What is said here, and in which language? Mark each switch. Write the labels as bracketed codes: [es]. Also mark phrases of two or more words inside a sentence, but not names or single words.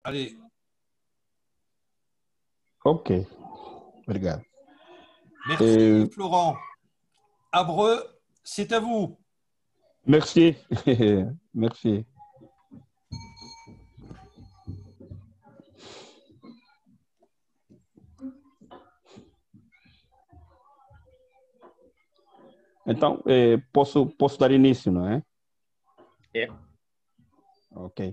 [fr] Allez, [pt] Ok, obrigado. [fr] merci Florent. Abreu, c'est à vous. Merci. Merci. [pt] Então, posso dar início, não é? É. Ok.